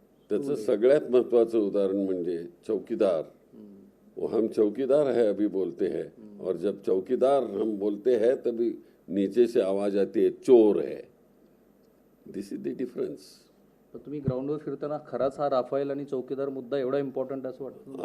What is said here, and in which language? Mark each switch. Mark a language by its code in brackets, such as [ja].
[mr] त्याचं सगळ्यात महत्त्वाचं उदाहरण म्हणजे चौकीदार. [hi] वो हम चौकीदार है अभी बोलते हैं, और जब चौकीदार हम बोलते हैं तभी नीचे से आवाज आती है चोर है. [en] This is the difference. [mr] तर तुम्ही ग्राउंडवर फिरताना खराच हा राफेल आणि चौकीदार मुद्दा एवढा इम्पॉर्टंट असं वाटतं?